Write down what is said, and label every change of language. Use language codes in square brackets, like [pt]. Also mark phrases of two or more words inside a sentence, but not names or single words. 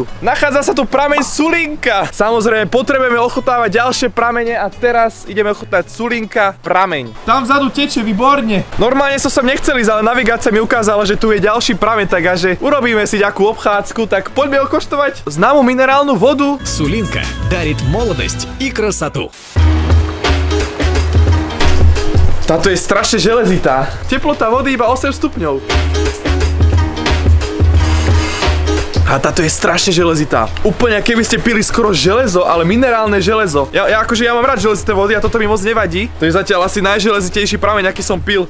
[sk] Nachádza sa tu prameň Sulinka. Samozrejme, potrebujeme ochutnávať ďalšie pramene a teraz ideme ochutnať Sulinka prameň. Tam vzadu teče výborne. Normálne som sem nechcel ísť, ale navigácia mi ukázala, že tu je ďalší prameň, takže urobíme si ďakú obchádzku, tak poďme okoštovať známu [ru] минеральную воду. Сулинка дарит молодость и красоту. [sk] Táto je strašne železitá. Teplota vody iba 8 stupňov. A táto je strašne železitá. Úplne keby ste pili skoro železo, ale minerálne železo. Ja mám rád železité vody a toto mi moc nevadí. To je zatiaľ asi najželezitejší prameň, aký som pil.